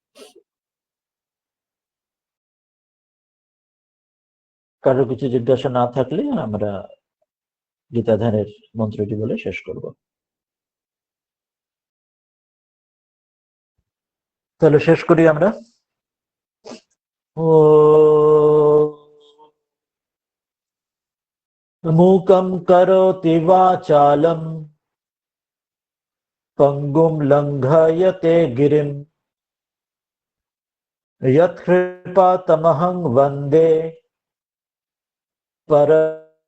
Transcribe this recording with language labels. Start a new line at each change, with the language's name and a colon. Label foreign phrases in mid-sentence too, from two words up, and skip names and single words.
Bangla: কারো কিছু জিজ্ঞাসা না থাকলে আমরা গীতাধারের মন্ত্রটি বলে শেষ করব। তাহলে শেষ করি আমরা।
Sanskrit: ও मूकं करोति वाचालं पङ्गुं लङ्घयते गिरिं यत्कृपातमहं वन्दे पर